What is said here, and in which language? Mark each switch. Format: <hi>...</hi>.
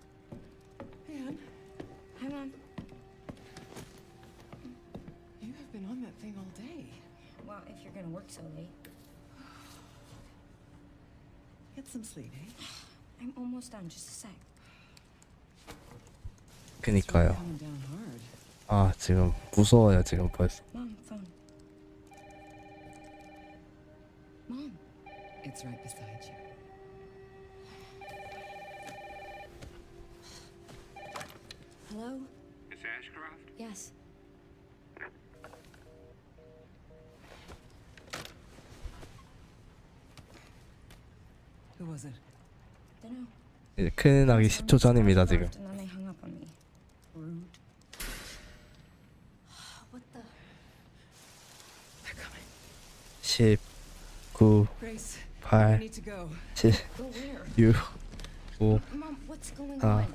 <en>Hi, Mom. You have been on that thing all day. Well, if you're gonna work so late. Get some sleep, eh? I'm almost done, just a sec.</en> <ko>그니까요. 아, 지금 무서워요, 지금 벌써.</ko> <en>Mom, phone. Mom. It's right beside you. Hello? Miss Ashcroft? Yes. Who was it? Dunno.</en> <ko>이제 큰일 나기 10초 전입니다, 지금.</ko> <en>And then they hung up on me. Rude. What the? They're coming. 10, 9, Grace, 8, you need to go. 7, Go where? 6, 5, Mom, what's going 4,</en>